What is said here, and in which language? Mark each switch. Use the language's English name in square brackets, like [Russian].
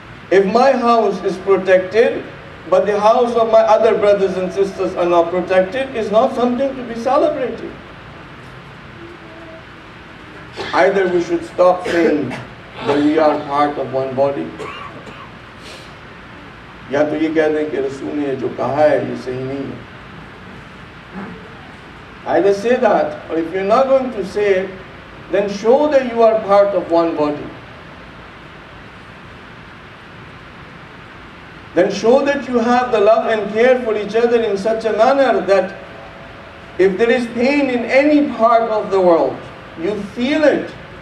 [English] If my house is protected, but the house of my other brothers and sisters are not protected, is not something to be celebrated. Either we should stop saying that we are part of one body, [Hindi] या तो ये कह दें कि रसूल ने जो कहा है ये सही नहीं है. [English] Either say that, or if you're not going to say it, then show that you are part of one body. Then show that you have the love and care for each other in such a manner that if there is pain in any part of the world, You feel it.